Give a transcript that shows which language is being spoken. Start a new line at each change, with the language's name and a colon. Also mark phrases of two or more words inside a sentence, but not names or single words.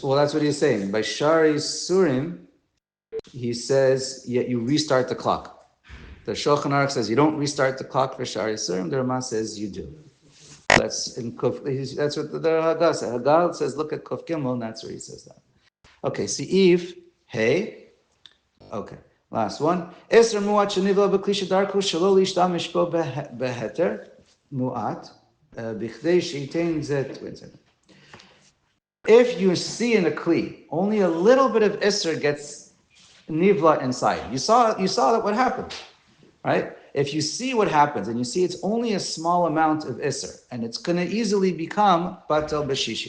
English: Well, that's what he's saying. By Shari Surim, he says, yet you restart the clock. The Shulchan Aruch says you don't restart the clock for Shari Surim. The Ramah says you do. That's in Kuf. That's what the Haggah says. Haggah says, look at Kuf Gimel, and that's where he says that. Okay, Seif, hey. Okay, last one.
Hebrew: איסור מועט שנבלע בכלי שדרכו שלא להשתמש בו בהיתר מועט בכדי שיתן טעם.
English: Wait a second. If you see in a kli, only a little bit of Isser gets nivla inside. You saw that what happened. Right? If you see what happens, and you see it's only a small amount of Isser, and it's going to easily become
Hebrew: בטל בשישים.